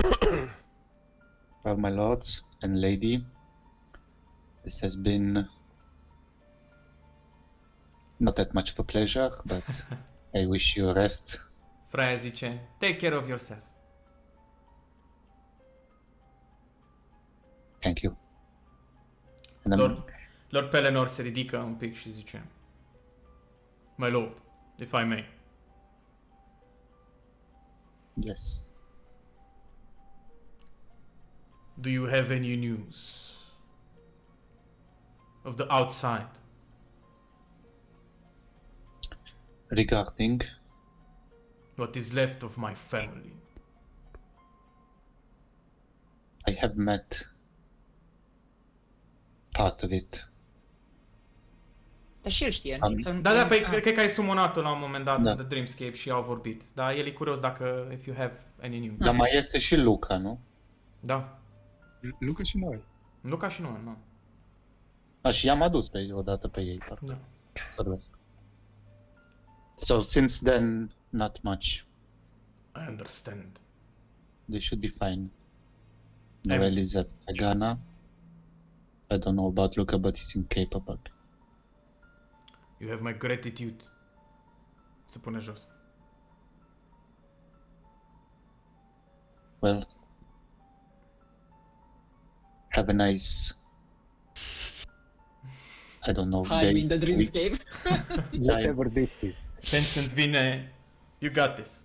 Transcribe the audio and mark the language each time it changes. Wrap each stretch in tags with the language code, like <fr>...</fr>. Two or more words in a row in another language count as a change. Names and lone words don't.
<en>Well, my lords and lady, this has been not that much of a pleasure, but I wish you rest. Freya zice, take care of yourself. Thank you. And</en> <ro>Lord Pelennor se ridică un pic și zice,</ro> <en>My lord, if I may. yes, Do you have any news of the outside? regarding What is left of my family? I have met part of it.</en> <ro>Dar și el știe, Am- nu? Sau- Da, păi Ah. cred că ai sumonat-o la un moment dat Da. în The Dreamscape și au vorbit. Dar el e curios dacă</ro> <en>if you have any news.</en> <ro>Dar mai este și Luca, nu? Da. Luca și noi. Luca și noi, nu. Și i-am adus odată pe ei, parcă. Da. Să vezi.</ro> <en>So since then, not much. I understand. They should be fine. Noel is at Sagana. I don't know about Luca, but he seems capable. You have my gratitude.</en> <ro>Se pune jos.</ro> <en>Well, have a nice, I don't know, Time in the dreamscape. Whatever this is. Vincent vine, you got this.</en>